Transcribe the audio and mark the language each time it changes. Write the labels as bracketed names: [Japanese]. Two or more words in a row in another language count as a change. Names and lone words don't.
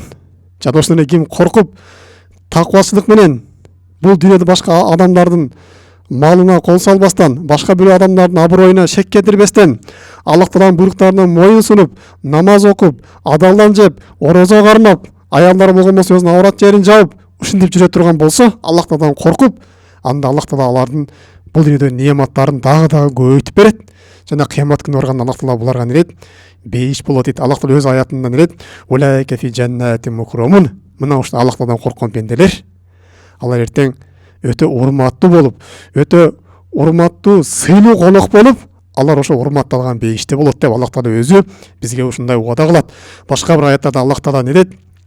[Kyrgyz] Жана ошондон ким коркуп, такыбачылык менен бул дүйнөдө башка адамдардын малына кол салбастан, башка бир адамдардын аброюна шек кетирбестен, Аллах Тағаланын буйруктарына моюн сунуп, намаз окуп, адалдан жеп, орозо кармап, аялдар болгон болсо өзүнүн аврат жерин жаап, ушинтип жүрө турган болсо, Аллах Тағаладан коркуп, анда Аллах Тағала алардын бул дүйнөдө неаматтарын дагы көбөйтүп берет. Жана кыямат күнү барганда Аллах Тағала буларга не дейт? Бейиш болот дейт. Аллах Тағала өз аятында не дейт? [Arabic] أولئك في جنات مكرمون. [Kyrgyz] Мына ушул Аллах Тағаладан корккон пенделер, алар эртең өтө урматтуу болуп, өтө урматтуу сыйлуу конок болуп, алар ошо урматталган бейиште болот деп Аллах Тағала өзү бизге ушундай убада кылат. Башка бир аяттарда Аллах Тағала не дейт?